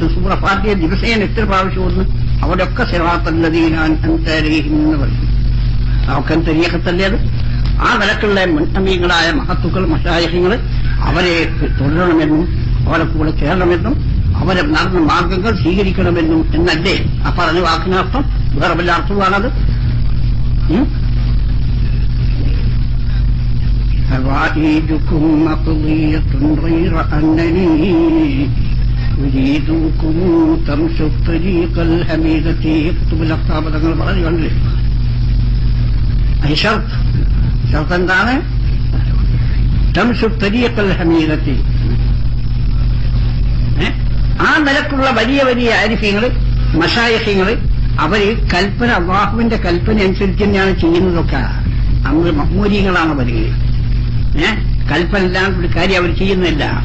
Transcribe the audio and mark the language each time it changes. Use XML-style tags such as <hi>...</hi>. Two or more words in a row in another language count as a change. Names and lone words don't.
<ml>സൂറ ഫാത്തിഹ ദിവസേന എത്ര പ്രാവശ്യം ഒന്ന് അവിടെയൊക്കെ</ml> <ar>صراط الذين أنعمت عليهم</ar> <ml>എന്ന് പറയും. അവർക്ക് തരീഖത്തല്ലേ അത്? ആ നിലക്കുള്ള മുൻഅമീങ്ങളായ മഹത്തുക്കൾ, മശായിഖുകൾ അവരെ തുടരണമെന്നും അവരെ കൂടെ ചേരണമെന്നും അവരെ നടന്ന മാർഗങ്ങൾ സ്വീകരിക്കണമെന്നും എന്നല്ലേ ആ പറഞ്ഞ വാക്കിനർത്ഥം? വേറെ വല്ല അർത്ഥമാണത്?</ml> <ar>فوائدكم مقضية غير أنني أريدكم تمشوا الطريق الحميدة يكتب الأخطاب</ar> <ml>തങ്ങൾ പറഞ്ഞു കണ്ടില്ലേ? ഷർത്ത് എന്താണ്?</ml> <ar>തംശു الطريق الحميدة.</ar> <ml>ആ നിലക്കുള്ള വലിയ വലിയ ആരിഫ്യങ്ങള്, മശായിഖുകള് അവര് കൽപ്പന, അല്ലാഹുവിന്റെ കൽപ്പന അനുസരിച്ച് തന്നെയാണ് ചെയ്യുന്നതൊക്കെ. അന്ന് മഹ്മൂരികളാണ് വരിക. കൽപ്പന ഇല്ലാണ്ട് ഒരു കാര്യം അവർ ചെയ്യുന്നില്ല.</ml>